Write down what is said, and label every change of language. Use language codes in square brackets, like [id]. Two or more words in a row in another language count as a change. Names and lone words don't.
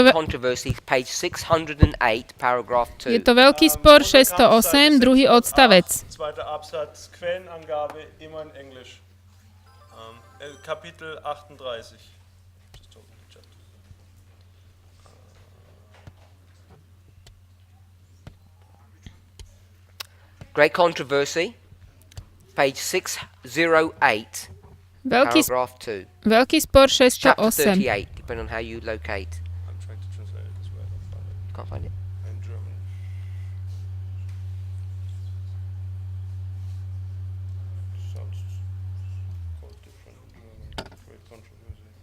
[sk] to ve- [en] Controversy, page 608, paragraph 2. [sk] Je to veľký spor 608, druhý odstavec. [de] Zweiter Absatz, Quellenangabe immer in Englisch. Kapitel 38. [en] Great Controversy, page 608, [sk] Veľký, [en] paragraph 2. [sk] veľký spor [en] Chapter 608. 38, depending on how you locate. I'm trying to translate it as well. Can't find it. In German. Sounds quite different in German. Great controversy.